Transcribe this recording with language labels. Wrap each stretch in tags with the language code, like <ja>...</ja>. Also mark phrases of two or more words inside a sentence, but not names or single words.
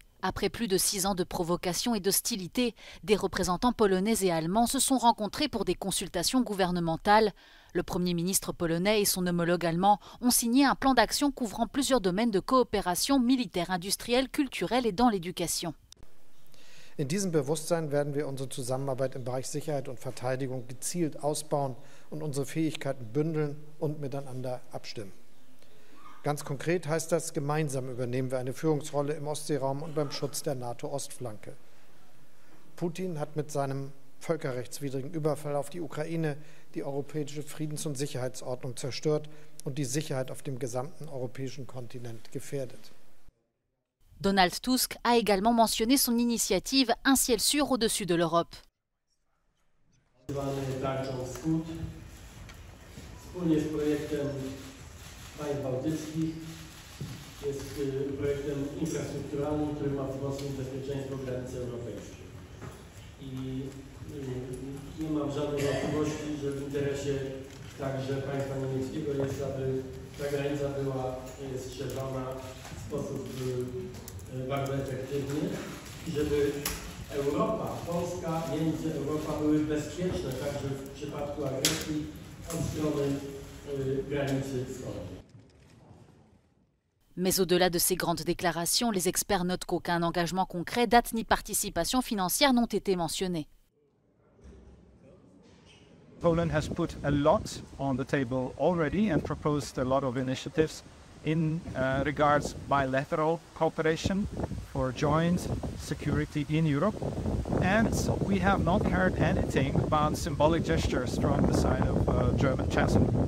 <fr>Après plus de 6 ans de provocation et d'hostilité, des représentants polonais et allemands se sont rencontrés pour des consultations gouvernementales. Le Premier ministre polonais et son homologue allemand ont signé un plan d'action couvrant plusieurs domaines de coopération militaire, industrielle, culturelle et dans l'éducation.</fr> <de>In diesem Bewusstsein werden wir unsere Zusammenarbeit im Bereich Sicherheit und Verteidigung gezielt ausbauen und unsere Fähigkeiten bündeln und miteinander abstimmen. Ganz konkret heißt das, gemeinsam übernehmen wir eine Führungsrolle im Ostseeraum und beim Schutz der NATO-Ostflanke. Putin hat mit seinem völkerrechtswidrigen Überfall auf die Ukraine die europäische Friedens- und Sicherheitsordnung zerstört und die Sicherheit auf dem gesamten europäischen Kontinent gefährdet.</de> <fr>Donald Tusk a également mentionné son initiative Un ciel sûr au-dessus de l'Europe.</fr> <pl>Państw bałtyckich jest projektem infrastrukturalnym, który ma wzmocnić bezpieczeństwo granicy europejskiej. I nie mam żadnych wątpliwości, że w interesie także państwa niemieckiego jest, aby ta granica była strzeżona w sposób bardzo efektywny i żeby Europa, Polska, Niemcy, Europa były bezpieczne także w przypadku agresji od strony granicy wschodniej.</pl> <fr>Mais au-delà de ces grandes déclarations, les experts notent qu'aucun engagement concret, date ni participation financière n'ont été mentionnés.</fr> <en>Poland has put a lot on the table already and proposed a lot of initiatives in regards bilateral cooperation for joint security in Europe. And we have not heard anything about symbolic gestures from the side of German Chancellor.</en>